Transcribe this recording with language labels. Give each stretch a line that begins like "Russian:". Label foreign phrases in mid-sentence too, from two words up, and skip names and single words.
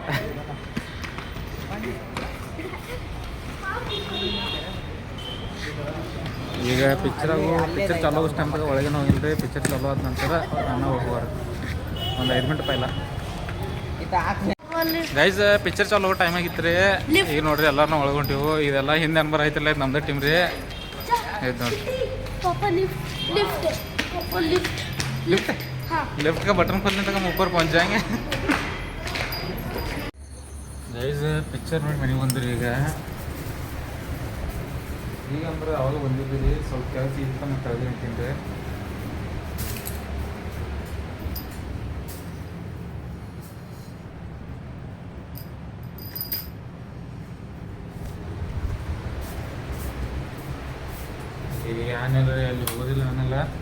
Kannada: ಈಗ ಪಿಕ್ಚರ್ ಚಾಲೋ ಆಗೋ ಟೈಮ್ದಾಗ ಒಳಗೇನು ಹೋಗಿಲ್ರಿ. ಪಿಕ್ಚರ್ ಚಾಲೋ ಆದ ನಂತರ ನಾನು ಹೋಗುವಾರ ಒಂದು 5 ಮಿನಿಟ್ ಪೈಲ. ಗೈಸ್ ಪಿಕ್ಚರ್ ಚಾಲೋ ಆಗೋ ಟೈಮ್ ಆಗಿತ್ತು ರೀ. ಈಗ ನೋಡ್ರಿ ಎಲ್ಲರೂ ಒಳಗೊಂಟಿವು. ಇದೆಲ್ಲ ಹಿಂದೆ ಅನ್ಬರ್ ಐತಿಲ್ಲ, ಇದು ನಮ್ದು ಟೀಮ್ ರೀ. ಇದು ನೋಡ್ರಿ
Hindi: लिफ्ट का बटन खोलने तक हम ऊपर पहुंच जाएंगे.
Kannada: ಗೈಸ್ ಪಿಕ್ಚರ್ ನೋಡಿ ಮನೆಗೆ ಬಂದ್ರಿ. ಈಗ ಅಂದ್ರೆ ಅವಾಗ ಬಂದಿದ್ದೀರಿ. ಸ್ವಲ್ಪ ಕೆಲಸ ಇತ್ತು ಮತ್ತು ಕೆಳಗೆ ನಿಂತೀನಿ. ಈಗ ಏನಿಲ್ಲ ರೀ, ಅಲ್ಲಿ ಹೋಗೋದಿಲ್ಲ ನಾನೆಲ್ಲ.